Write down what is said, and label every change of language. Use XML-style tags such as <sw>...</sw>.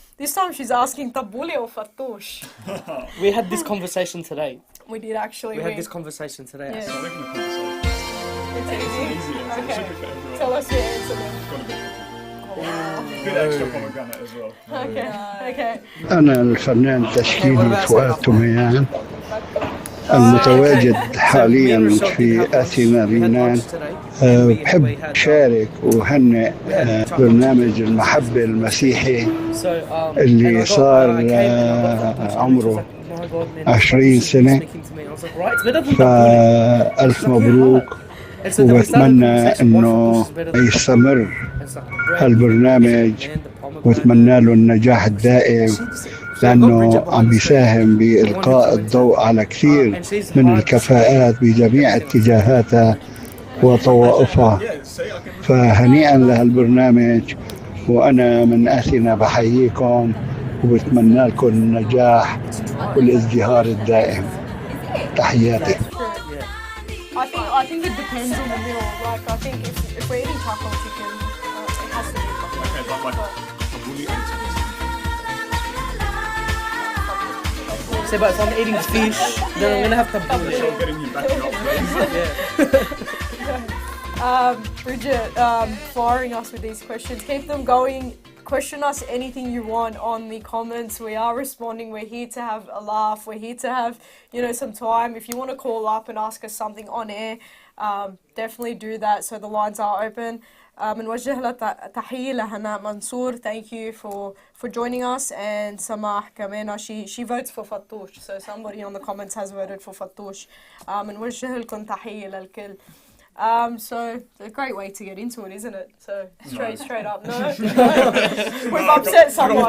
<en>This time she's asking tabbouleh or fattoush. We had this conversation today. We did actually. We had this conversation today. Yeah. It's easy. Okay. Tell us your answer then. Bit extra pomegranate as well. Okay.</en> <ar>أنا الفنان التشكيلي فؤاد تميان المتواجد حاليا في أثينا اليونان. بحب شارك وهنئ برنامج المحبة المسيحي اللي صار عمره 20 سنة، فألف مبروك، وبتمنى أنه يستمر هالبرنامج واتمنى له النجاح الدائم، لأنه عم بيساهم بإلقاء الضوء على كثير من الكفاءات بجميع اتجاهاتها وطوائفها. فهنيئا لهالبرنامج، وأنا من أثينا بحييكم وبتمنى لكم النجاح والازدهار الدائم. تحياتي.</ar> <en>I think it depends on the meal. Like I think if we're eating taco chicken, it has to be taco. Okay, but like tabbouleh So, but if I'm eating fish, then I'm gonna have tabbouleh. I'm getting you back up, Bridget, firing us with these questions. Keep them going. Question us anything you want on the comments. We are responding. We're here to have a laugh. We're here to have, some time. If you want to call up and ask us something on air, definitely do that. So the lines are open.</en> <ar>نوجه لها تحية لهناء منصور.</ar> <en>Thank you for joining us. And Samah كمان, she votes for Fattoush. So somebody on the comments has voted for Fattoush.</en> <ar>نوجه لكم تحية للكل.</ar> <en>So it's a great way to get into it, isn't it? So straight up. No. We've upset someone.</en>